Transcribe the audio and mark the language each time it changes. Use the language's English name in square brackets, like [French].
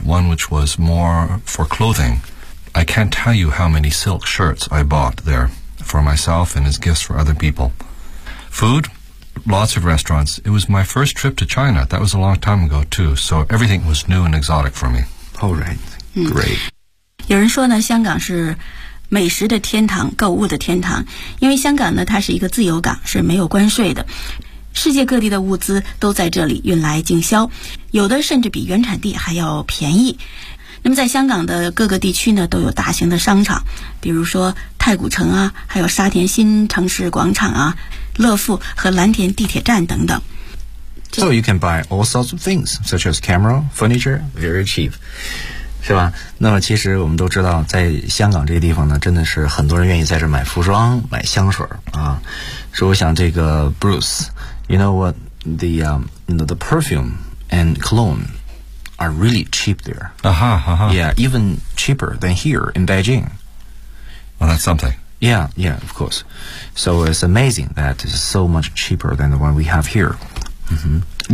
[English] One which was more for clothing. I can't tell you how many silk shirts I bought there for myself and as gifts for other people. Food, lots of restaurants. It was my first trip to China. That was a long time ago, too. So everything was new and exotic for me. All right. Great. [Chinese] 有人说呢，香港是美食的天堂，购物的天堂。因为香港呢，它是一个自由港，是没有关税的。世界各地的物资都在这里运来经销，有的甚至比原产地还要便宜。那么在香港的各个地区呢，都有大型的商场，比如说太古城啊，还有沙田新城市广场啊，乐富和蓝田地铁站等等。 [English] So you can buy all sorts of things, such as camera, furniture, very cheap. [Chinese] 是吧？那么其实我们都知道，在香港这个地方呢，真的是很多人愿意在这买服装、买香水啊。所以我想，这个 [English] Bruce, you know what the perfume and cologne are really cheap there. Aha, aha. Yeah, even cheaper than here in Beijing. Well, that's something. Yeah, yeah, of course. So it's amazing that it's so much cheaper than the one we have here.、Mm-hmm.